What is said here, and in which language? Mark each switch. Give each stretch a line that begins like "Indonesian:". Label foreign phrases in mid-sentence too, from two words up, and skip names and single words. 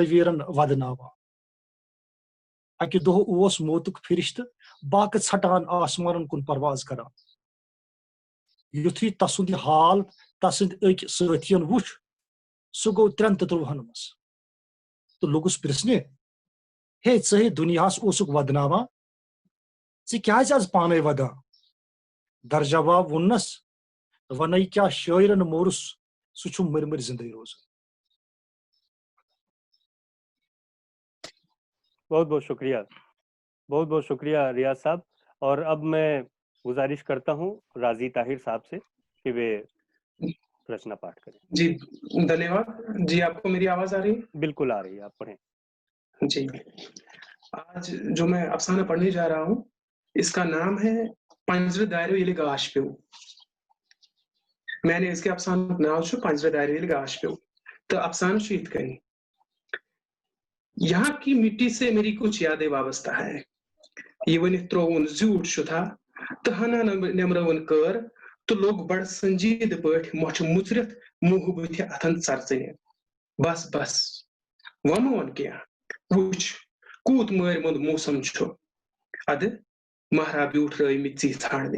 Kashmiri: ویرن ودناوان اکہ دہ اوس موتک فرشتہ باقی ژھٹان آسمانن کن پرواز کران یتھی تسند حال تسند اک ساتھین وچھ سہ گو 33 مز تو لوگس پرسنہ ہے ژے دنیاس اوسک ودناوان ژے کیازِ آز پانے ودان در جواب ونس ونے کیا شاعرن مورس سہ چھ مر مر زندے روزان.
Urdu: بہت بہت شکریہ ریاض صاحب. اور اب میں گزارش کرتا ہوں راضی طاہر صاحب سے کہ وہ رچنا پاٹ کریں. جی دھنیہ واد. جی آپ کو میری آواز آ رہی ہے؟ بالکل آ رہی ہے, آپ پڑھیں. جی آج جو میں افسانہ پڑھنے جا رہا ہوں اس کا نام ہے پنجرٕ داریو ییٚلہِ گاش پیو. میں نے اس کے افسانہ
Kashmiri: ناو چھُ پنجرٕ داریو ییٚلہِ گاش پیو. تو افسانہ چھُ یِتھ کٔنۍ.
Urdu: یہاں کی مٹی سے میری کچھ یادیں وابستہ ہے.
Kashmiri: یہ ونِتھ ترووُن زیوٗٹھ چھُ تھا تہٕ ہنا نٮ۪مرٲوٕن کٲر تہٕ لوٚگ بڑٕ سنجیٖدٕ پٲٹھۍ مۄٹھِ مُژرِتھ موٗہہٕ بٕتھِ اَتھن ژرژٕنہِ. بس وۄنۍ مہٕ وَن کیٚنٛہہ. وٕچھ کوٗت مٲرۍ مُنٛد موسم چھُ. اَدٕ مہراہ بیوٗٹھرٲومٕتۍ ژی ژھانٛڈنہِ.